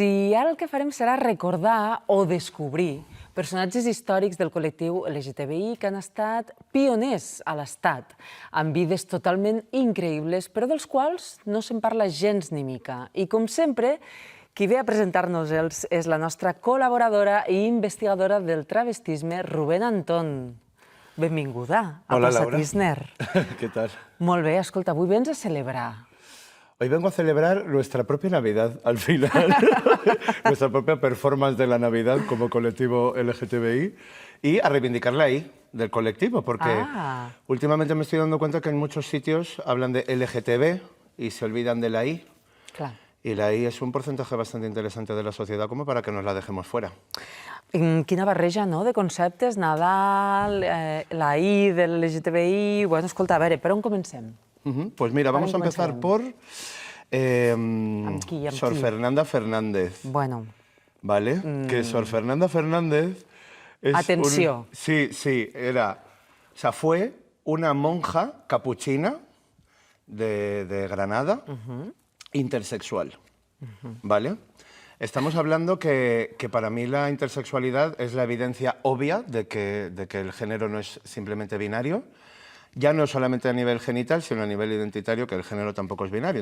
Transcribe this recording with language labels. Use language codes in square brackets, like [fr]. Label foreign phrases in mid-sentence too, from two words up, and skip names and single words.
[ca] I ara el que farem serà recordar o descobrir personatges històrics del col·lectiu LGTBI que han estat pioners a l'Estat, amb vides totalment increïbles, però dels quals no se'n parla gens ni mica. I, com sempre, qui ve a presentar-nos-els és la nostra col·laboradora i investigadora del travestisme, Rubén Antón. Benvinguda a Hola, Plaça Laura. Tísner. [es] ¿Qué tal? [ca] Molt bé, escolta, avui vens a celebrar. [es] Hoy vengo a celebrar nuestra propia Navidad, al final. Nuestra propia performance de la Navidad como colectivo LGTBI y a reivindicar la I del colectivo, porque últimamente me estoy dando cuenta que en muchos sitios hablan de LGTB y se olvidan de la I. [ca] Clar. [es] Y la I es un porcentaje bastante interesante de la sociedad como para que nos la dejemos fuera. [ca] Quina barreja, no?, de conceptes, Nadal, la I del LGTBI... Bueno, escolta, a veure, per on comencem? [es] Pues mira, vamos a empezar por [ca] qui? Sor Fernanda Fernández. Bueno. [es] ¿Vale? Que Sor Fernanda Fernández es [ca] Atenció. [es] Sí, era... O sea, fue una monja capuchina de Granada, intersexual, ¿vale? Estamos hablando que para mí la intersexualidad es la evidencia obvia de que el género no es simplemente binario, ya no solamente a nivel genital, sino a nivel identitario, que el género tampoco es binario.